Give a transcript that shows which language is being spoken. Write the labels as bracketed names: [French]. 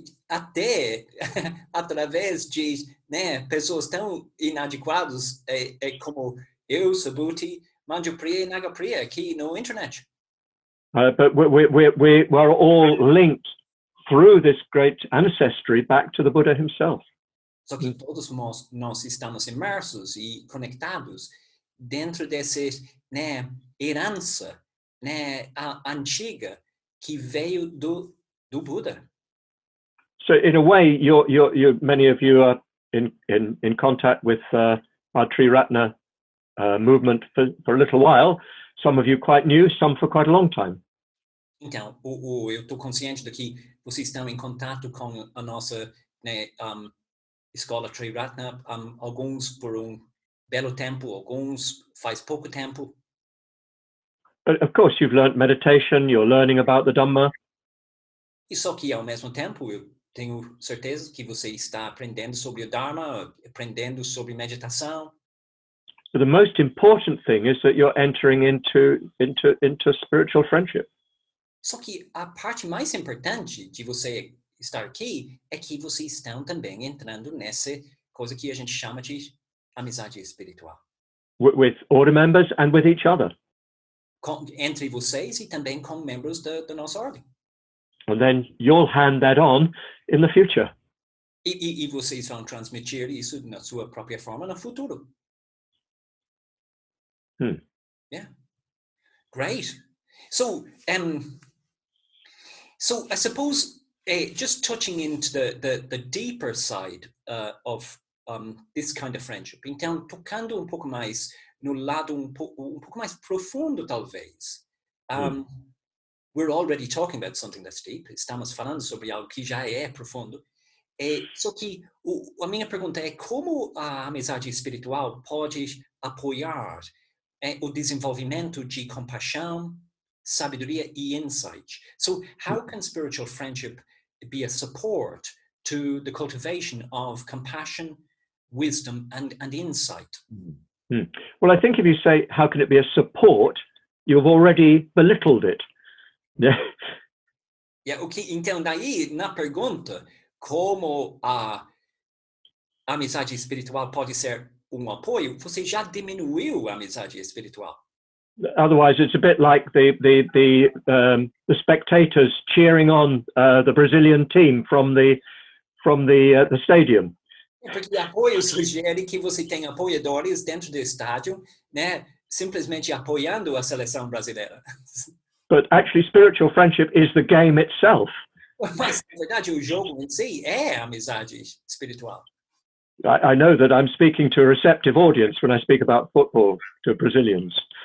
[Portuguese] Até através de pessoas tão inadequadas como eu, Subhuti, Manjupriya e Nagapriya aqui no internet. [English] But we're all linked through this great ancestry back to the Buddha himself. [Portuguese] Só que todos nós estamos imersos e conectados dentro dessa herança antiga que veio do Buda. [English] So in a way, many of you are in contact with our Triratna movement for a little while. Some of you quite new, some for quite a long time. [Portuguese] Então, eu estou consciente de que vocês estão em contato com a nossa escola Triratna, alguns por belo tempo, alguns faz pouco tempo. [English] But of course, you've learned meditation, you're learning about the Dhamma. [Portuguese] E só que, ao mesmo tempo, eu tenho certeza que você está aprendendo sobre o Dharma, aprendendo sobre meditação. [English] But the most important thing is that you're entering into spiritual friendship. [Portuguese] Só que a parte mais importante de você estar aqui é que vocês estão também entrando nessa coisa que a gente chama de amizade espiritual. [English] With order members and with each other. [Portuguese] Entre vocês e também com membros da nossa ordem. [English] And then you'll hand that on in the future. [Portuguese] E vocês vão transmitir isso na sua própria forma no futuro. [English] Yeah. Great. So I suppose just touching into the deeper side of this kind of friendship. [Portuguese] Então, tocando pouco mais no lado pouco mais profundo, talvez. [English] We're already talking about something that's deep. [Portuguese] Estamos falando sobre algo que já é profundo. Só que a minha pergunta é como a amizade espiritual pode apoiar o desenvolvimento de compaixão, sabedoria e insight. [English] So how can spiritual friendship be a support to the cultivation of compassion, wisdom, and insight? Well, I think if you say, how can it be a support, you've already belittled it. [Portuguese] Okay. Então, daí, na pergunta, como a amizade espiritual pode ser um apoio, você já diminuiu a amizade espiritual. [English] Otherwise, it's a bit like the spectators cheering on the Brazilian team from the stadium. [Portuguese] Porque apoio sugere que você tem apoiadores dentro do estádio, né, simplesmente apoiando a seleção brasileira. [English] But actually, spiritual friendship is the game itself. [Portuguese] Mas, na verdade, o jogo em si é a amizade espiritual. [English] I know that I'm speaking to a receptive audience when I speak about football to Brazilians.